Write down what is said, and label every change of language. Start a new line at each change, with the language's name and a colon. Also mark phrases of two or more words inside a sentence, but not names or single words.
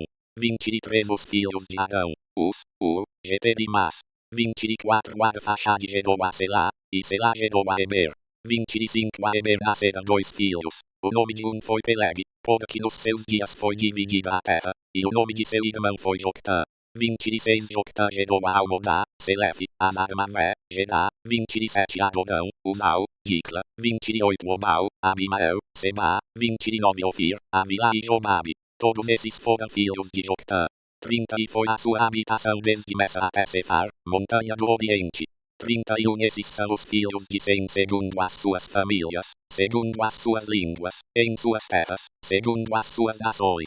Portuguese: 23 Os filhos de Arão, Us, Ur, Geter e Mas. 24 Arfaxade gerou a Selá, e Selá gerou a Eber. 25 A Eber nasceram 2 filhos. O nome de um foi Peleg, porque nos seus dias foi dividida a terra, e o nome de seu irmão foi Joctã. 26 Joctã gerou a Almodá, Selefe, Anarmavé, Gedá. 27 Adorão, Uzal, Dicla. 28 Obal, Abimael, Seba. 29 Ofir, Avila e Jobabe. Todos esses foram filhos de Joctã. 30 E foi a sua habitação desde Messa até Cefar, montanha do Oriente. 31 Esses são os filhos de Sem segundo as suas famílias, segundo as suas línguas, em suas terras, segundo as suas nações.